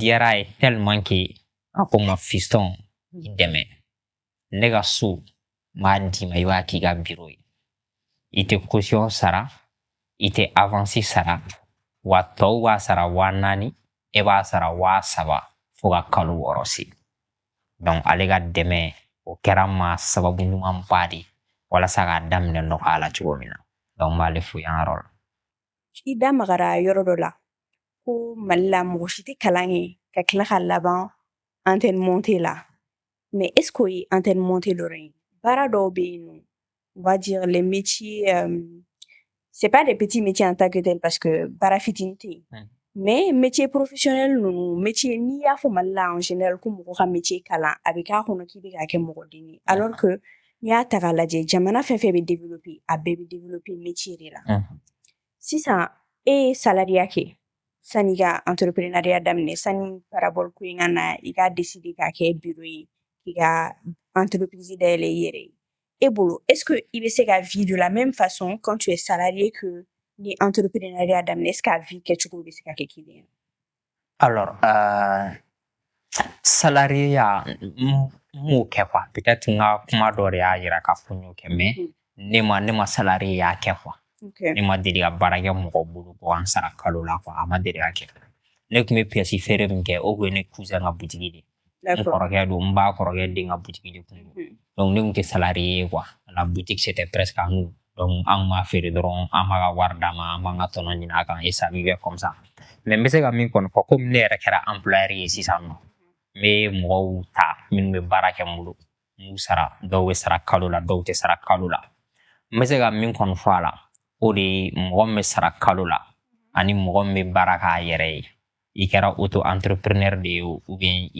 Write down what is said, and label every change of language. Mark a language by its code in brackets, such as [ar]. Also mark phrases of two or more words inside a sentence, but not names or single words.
[bm] diyara a ye [fr] tellement que [bm] a ko n ma fiston i dɛmɛ ne ka so n b'a d'i ma i b'a k'i ka bureau ye i tɛ caution sara i tɛ avance sara wa tɔw b'a sara 4000 e b'a sara 3000 fo ka kalo 6 se donc ale ka dɛmɛ o kɛra n ma sababu ɲumanba de walasa k'a daminɛ nɔgɔya la cogo min na donc n b'ale fo yan yɔrɔ la. I da magara yɔrɔ dɔ la ko Mali la mɔgɔ si tɛ kalan kɛ ka tila ka laban [fr] antenne montée [bm] la [fr] mais est-ce que [bm] o ye [fr] antenne montée [bm] dɔrɔn ye baara dɔw bɛ yen nɔ [fr] on va dire les métiers c'est pas des petits métiers en tant que tel parce que [bm] baara fitinin tɛ yen [fr] mais métier professionnel ninnu métier [bm] n'i y'a fɔ Mali la [fr] en général [bm] ko mɔgɔ ka métier kalan a bɛ k'a kɔnɔ k'i bɛ k'a kɛ mɔgɔ den ye alors que n'i y'a ta k'a lajɛ jamana fɛn fɛn bɛ développer a bɛɛ bɛ développer métier de la sisan e ye salariat kɛ sani ka entrepreneuriat daminɛ sani parabole ko in ka na i ka décider k'a kɛ bureau ye k'i ka entreprise dayɛlɛ i yɛrɛ ye e bolo [fr] est-ce que [bm] i bɛ se ka [fr] vie de la même façon quand tu es salarié que [bm] ni entrepreneuriat daminɛ [fr] est-ce que [bm] a vie kɛcogo bɛ se ka kɛ kelen ye [fr] alors salariat [bm] n m'o kɛ [fr] quoi peut-être [bm] n ka kuma dɔ de y'a yira k'a fɔ n y'o kɛ mais ne ma salariat kɛ quoi ne ma deli ka baara kɛ mɔgɔ bolo ko an sara kalo la quoi a ma deli ka kɛ ne tun bɛ pièce feere min kɛ o kun ye ne cousin ka butigi de n kɔrɔkɛ don n b'a kɔrɔkɛ den ka butigi de kun don donc ne tun tɛ salarié ye [fr] quoi la boutique c'était presque à nous donc [bm] an b'a feere dɔrɔn an b'a ka wari d'a ma an b'an ka tɔnɔ ɲini a kan [fr] et ça vivait comme ça mais [bm] n bɛ se ka min kɔni fɔ komi ne yɛrɛ kɛra employeur ye sisan nɔ n bɛ mɔgɔw ta minnu bɛ baara kɛ n bolo n b'u sara dɔw bɛ sara kalo la dɔw tɛ sara kalo la n bɛ se ka min kɔni fɔ a la o de ye mɔgɔ min bɛ sara kalo la ani mɔgɔ min bɛ baara k'a yɛrɛ ye i kɛra [fr] auto entrepreneur [bm] de ye [fr] ou bien [bm] i